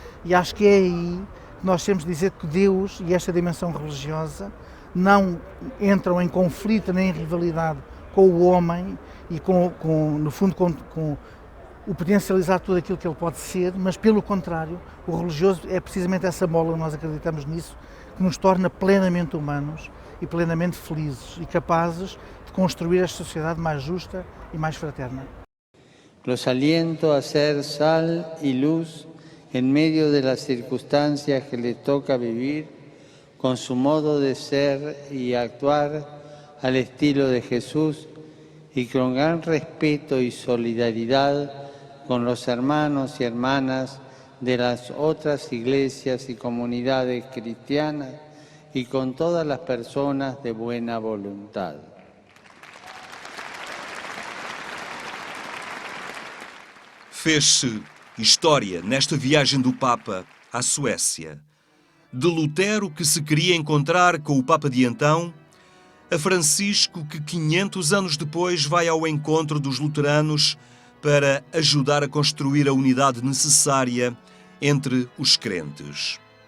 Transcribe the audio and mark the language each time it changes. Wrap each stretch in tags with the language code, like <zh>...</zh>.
<pt>E acho que é aí que nós temos de dizer que Deus e esta dimensão religiosa não entram em conflito nem em rivalidade com o homem e no fundo, com o potencializar tudo aquilo que ele pode ser, mas pelo contrário, o religioso é precisamente essa mola, nós acreditamos nisso, que nos torna plenamente humanos e plenamente felizes e capazes de construir esta sociedade mais justa e mais fraterna.</pt> <es>Los aliento a ser sal y luz en medio de las circunstancias que les toca vivir, con su modo de ser y actuar al estilo de Jesús y con gran respeto y solidaridad con los hermanos y hermanas de las otras iglesias y comunidades cristianas y con todas las personas de buena voluntad.</es> <pt>Fez-se história nesta viagem do Papa à Suécia. De Lutero, que se queria encontrar com o Papa de então, a Francisco, que 500 anos depois vai ao encontro dos luteranos para ajudar a construir a unidade necessária entre os crentes.</pt>